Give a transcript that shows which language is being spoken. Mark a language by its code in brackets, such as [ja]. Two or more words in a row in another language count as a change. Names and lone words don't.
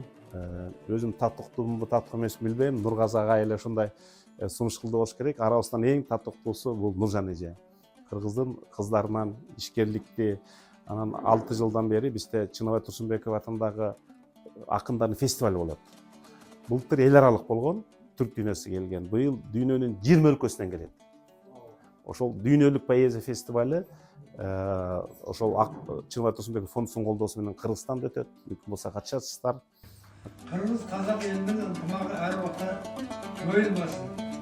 [kk] Өзім татықтымын, татық емес білбеймін. Нұрғазы ағайылы шындай сумышқылды болуш керек. Арасынан ең татықтысы бұл Нұржан эже. Қырғыздың қыздарынан ішкерлікте 6 жылдан бері бізде Чыныбай Тұрсынбеков атындағы ақындардың фестивалі болады. Былтыр ел аралық болған, [ky] түрк дүйнөсү келген. Быйыл дүйнөнүн 20 өлкөсүнөн келет. Ошол дүйнөлүк поэзия фестивалі ошол Чыныбай Тұрсынбеков фондусунун колдоосу менен Кыргызстанда өтөт. Мүмкүн болсо катышасыздар. [kk] Қырғыз қазақ елінің ынтымағы әр уақытта жойылмасын.